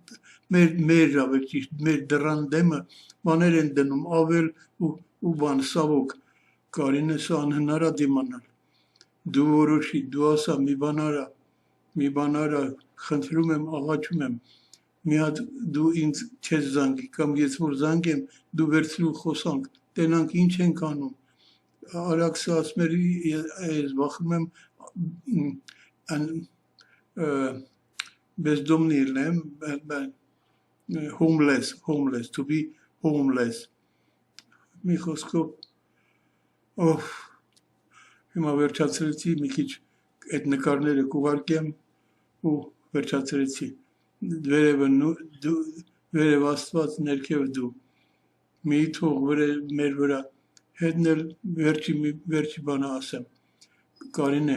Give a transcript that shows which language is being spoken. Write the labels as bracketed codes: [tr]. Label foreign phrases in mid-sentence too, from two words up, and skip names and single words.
[hy] մեր դռան դեմը բաներ են դնում, ավել ու բան, սավոք, Կարինե սա անհնար է դիմանալ, դու որոշի, դու ասա, մի բան արա, խնդրում եմ, աղաչում եմ, մի հատ դու ինձ չես զանգի, կամ ես որ զանգեմ, դու վերցրու խոսանք, տենանք ինչ ենք անում, Արաքսը ասում էր, ես վախում եմ, [en] бездомный homeless, to be homeless, [hy] մի խոսքով, հիմա վերջացրեցի, մի քիչ այդ նկարները կուղարկեմ ու վերջացրեցի, վերև աստված, ներքև դու, մի թող մեր վրա, հետն էլ վերջի բանը ասեմ, Կարինե,